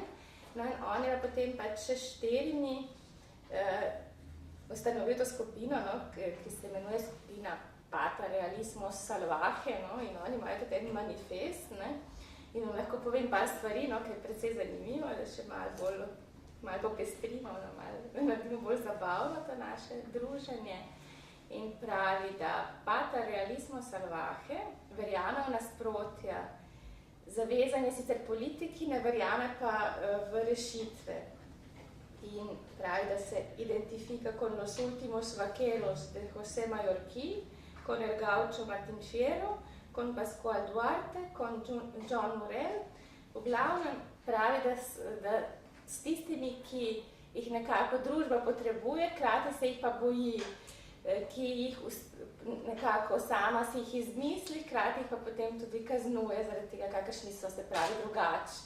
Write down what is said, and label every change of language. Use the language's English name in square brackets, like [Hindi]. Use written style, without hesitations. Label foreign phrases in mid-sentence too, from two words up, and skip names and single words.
[Slovenian] No in on je potem pač še 4 ustanovil to skupino, no, ki se imenuje skupina Pata Realismo Salvaje, no, in oni imajo tudi en manifest, ne, in vam lahko povem par stvari, no, ki je precej zanimivo, da še malo popestrimo, no, malo bolj zabavno to naše druženje. In pravi, da Pata Realismo Salvaje verjame v nasprotja, zavezanje sicer politiki, ne verjame pa v rešitve. In pravi, da [Spanish] se identifica con los últimos vaqueros de José Mallorquín, con el gaucho Martín Fierro, con Pascual Duarte, con John Morel. [Slovenian] V glavnem pravi, da s tistimi, ki jih nekako družba potrebuje, krati se jih pa boji, ki jih nekako sama si jih izmisli, krati jih pa potem tudi kaznuje, zaradi tega, kakršni so, se pravi, drugačni.